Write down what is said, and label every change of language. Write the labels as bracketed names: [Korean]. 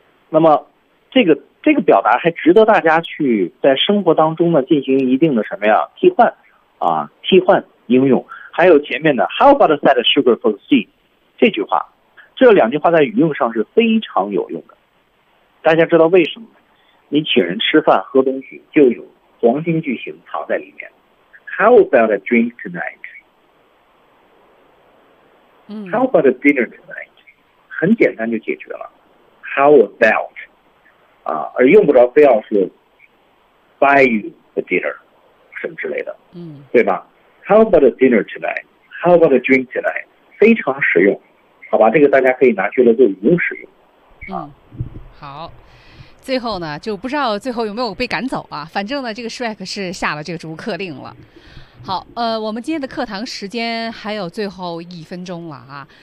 [Chinese] 那么这个表达还值得大家去在生活当中呢进行一定的什么呀替换啊替换应用。还有前面的 [English] How about a side of sugar for the sea [Chinese] 这句话，这两句话在语用上是非常有用的。大家知道为什么？你请人吃饭喝东西就有黄金句型藏在里面。 [English] How about a drink tonight？How about a dinner tonight? [Chinese] 很简单就解决了。 [English] How about？ [Chinese] 啊，而用不着非要是 [English] buy you a dinner， [Chinese] 什么之类的，嗯，对吧 ？ [English] How about a dinner tonight？How about a drink tonight？ [Chinese] 非常实用，好吧？这个大家可以拿俱乐部无使用。啊，嗯，好。最后呢，就不知道最后有没有被赶走啊？反正呢，这个 Shrek 是下了这个逐客令了。好，我们今天的课堂时间还有最后一分钟了啊。